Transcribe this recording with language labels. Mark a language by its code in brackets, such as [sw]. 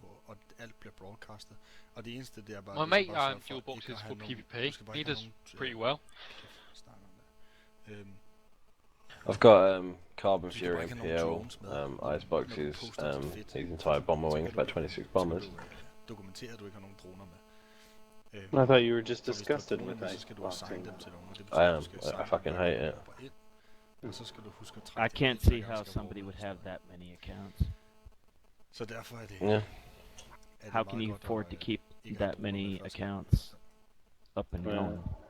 [da] Og alt bliver broadcastet. Og det eneste det er bare... [en] My mate fuel boxes for PvP. He does pretty well. I've got Carbon Fury MPL, ice boxes, his entire bomber wing, about 26 bombers. [da] Dokumentere, at du ikke har nogen droner med. [en] I thought you were just disgusted with ice boxing. I am. I fucking hate it. I can't see how somebody would have that many accounts. [da] Så derfor er det... [en] Yeah. How can you afford to keep that many accounts up and going?